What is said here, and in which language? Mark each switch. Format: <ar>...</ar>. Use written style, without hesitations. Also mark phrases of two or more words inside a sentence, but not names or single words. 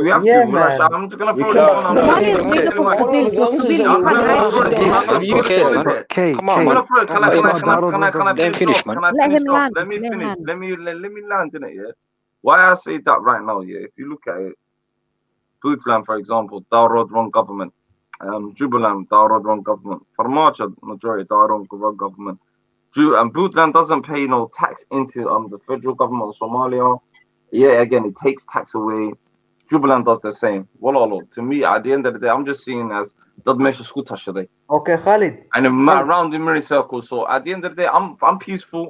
<en>Yeah, man. I'm just gonna throw this one out. Come on, man. Can I finish, man? Let me land in it, yeah. Why I say that right now, yeah, if you look at it, Puntland, for example, Darod run government, Jubaland, Darod run government, Farmacha, majority Darod run government. And Puntland doesn't pay no tax into the federal government of Somalia. Yeah, again, it takes tax away. Jubaland does the same. Well, to me, at the end of the day, I'm just seeing as that measure today. Okay, Khalid. And around the mirror circle. So at the end of the day, I'm peaceful.</en>